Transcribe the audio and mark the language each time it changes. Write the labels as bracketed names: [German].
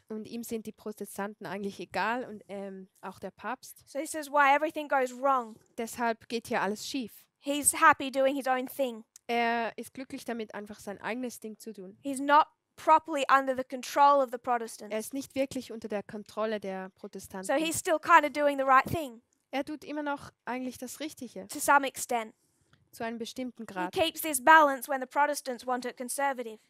[German] Und ihm sind die Protestanten eigentlich egal und auch der Papst. [English] So this is why everything goes wrong. [German] Deshalb geht hier alles schief. [English] He's happy doing his own thing. [German] Er ist glücklich damit, einfach sein eigenes Ding zu tun. [English] He's not properly under the control of the [German] Er [English] Protestants. [German] ist nicht wirklich unter der Kontrolle der Protestanten. [English] So he's still kind of doing the right thing [German] Er tut immer noch eigentlich das Richtige, [English] to some extent. [German] zu einem bestimmten [English] He [German] Grad. [English] keeps this balance when the Protestants want it conservative.